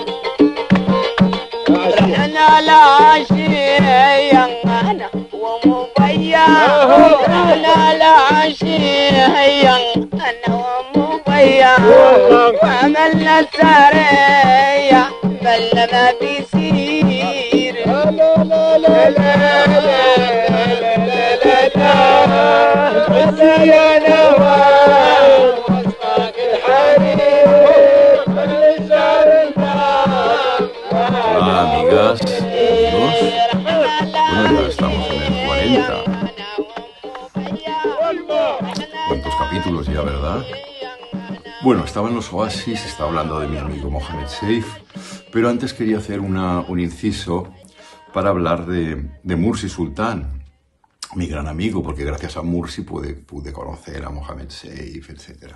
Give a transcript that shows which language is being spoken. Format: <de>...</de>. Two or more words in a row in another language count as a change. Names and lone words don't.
<ar>رحنا العشية أنا ومبين رحنا العشية أنا ومبين وعملنا سرية بل ما بيصير لا لا لا لا لا لا لا لا بس يا نوال وصفك الحرير كل شهر</ar> <es>Hola amigas, amigos. Bueno, ya estamos en el 40. ¿Cuántos capítulos ya, verdad? Bueno, estaba en los Oasis, estaba hablando de mi amigo Mohamed Seif, pero antes quería hacer un inciso para hablar de Mursi Sultan, mi gran amigo, porque gracias a Mursi pude conocer a Mohamed Seif, etc.</es>